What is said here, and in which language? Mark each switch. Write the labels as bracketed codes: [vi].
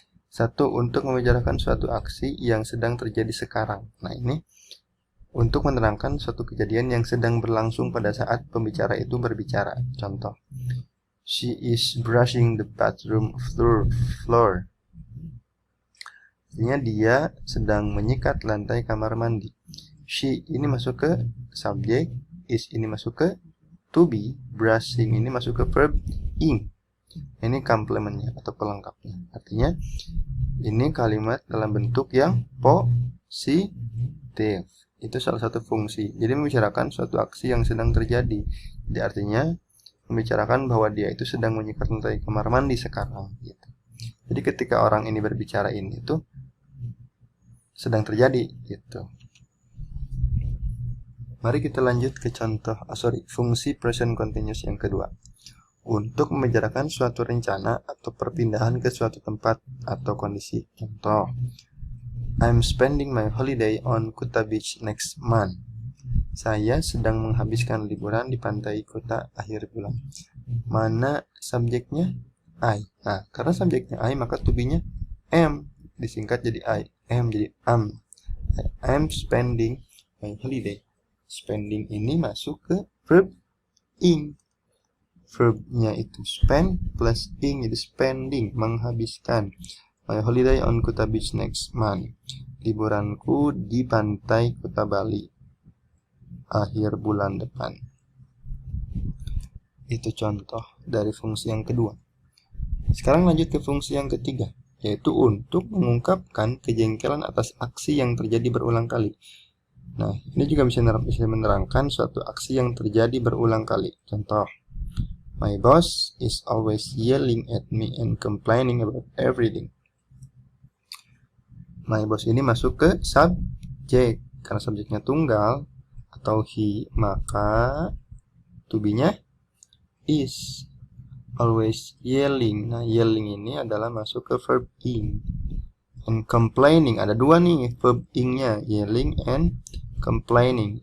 [id] Satu, untuk membicarakan suatu aksi yang sedang terjadi sekarang. Nah, ini untuk menerangkan suatu kejadian yang sedang berlangsung pada saat pembicara itu berbicara. Contoh, [en] she is brushing the bathroom floor. [id] Artinya dia sedang menyikat lantai kamar mandi. She ini masuk ke subjek, is ini masuk ke to be, brushing ini masuk ke verb in. Ini komplementnya atau pelengkapnya. Artinya ini kalimat dalam bentuk yang positif. Itu salah satu fungsi. Jadi membicarakan suatu aksi yang sedang terjadi. Jadi artinya membicarakan bahwa dia itu sedang menyikat lantai kamar mandi sekarang. Gitu. Jadi ketika orang ini berbicara ini itu sedang terjadi. Gitu. Mari kita lanjut ke contoh, fungsi present continuous yang kedua. Untuk membicarakan suatu rencana atau perpindahan ke suatu tempat atau kondisi. Contoh, [en] I'm spending my holiday on Kuta Beach next month. [id] Saya sedang menghabiskan liburan di pantai Kuta akhir bulan. Mana subjeknya? I. Nah, karena subjeknya I, maka to be-nya am. Disingkat jadi I. Am jadi am. [en] I'm spending my holiday. Spending [id] ini masuk ke [en] verb in. [id] Verbnya itu spend plus ing, jadi spending, menghabiskan. [en] My holiday on Kuta Beach next month. [id] Liburanku di pantai Kuta Bali akhir bulan depan. Itu contoh dari fungsi yang kedua. Sekarang lanjut ke fungsi yang ketiga, yaitu untuk mengungkapkan kejengkelan atas aksi yang terjadi berulang kali. Nah, ini juga bisa menerangkan suatu aksi yang terjadi berulang kali. Contoh, [en] my boss is always yelling at me and complaining about everything. My boss [id] ini masuk ke subjek. Karena subjeknya tunggal atau he, maka to be-nya is. [en] Always yelling. [id] Nah, yelling ini adalah masuk ke verb in. [en] And complaining, [id] ada dua nih verb in-nya, yelling and complaining.